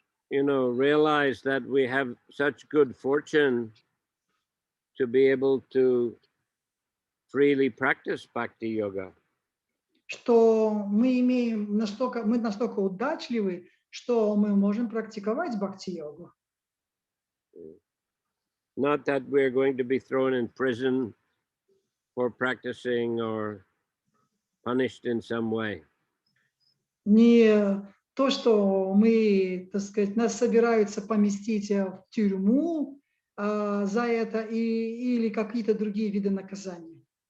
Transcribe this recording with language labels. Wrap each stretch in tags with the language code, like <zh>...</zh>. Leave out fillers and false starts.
<en>You know, realize that we have such good fortune to be able to freely practice bhakti yoga.</en> <ru>Что мы настолько удачливы, что мы можем практиковать бхакти-йогу.</ru> <en>Not that we're going to be thrown in prison for practicing or punished in some way.</en> <ru>Не то, что мы, так сказать, нас собираются поместить в тюрьму за это или какие-то другие виды наказания.</ru>